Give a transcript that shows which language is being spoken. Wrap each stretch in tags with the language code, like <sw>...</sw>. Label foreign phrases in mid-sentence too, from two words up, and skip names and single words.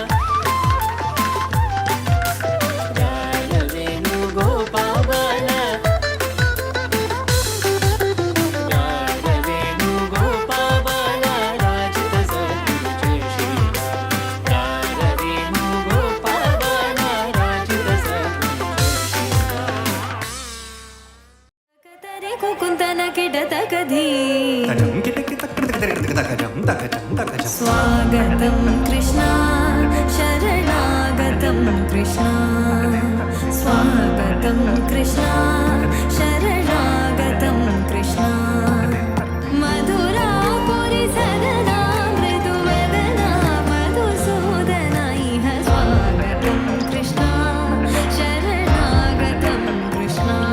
<te>రారవేణు గోపాల రారవేణు గోపాల రాజిత సద్గుణ జయశీల రారవేణు గోపాల రాజిత సద్గుణ జయశీల ಕತರೆ ಕುಕುಂತನ ಕಿಡತಕಧಿ</te> <sa>ಸ್ವಾಗತಂ ಕೃಷ್ಣ ಶರಣಾಗತಂ ಕೃಷ್ಣ ಸ್ವಾಗತಂ ಕೃಷ್ಣ ಶರಣಾಗತಂ ಕೃಷ್ಣ ಮಧುರಾಪುರಿ ಸದನಾ ಮೃದುವದನಾ ಮಧುಸೂದನ ಇಹ ಸ್ವಾಗತಂ ಕೃಷ್ಣ ಶರಣಾಗತಂ ಕೃಷ್ಣ</sa>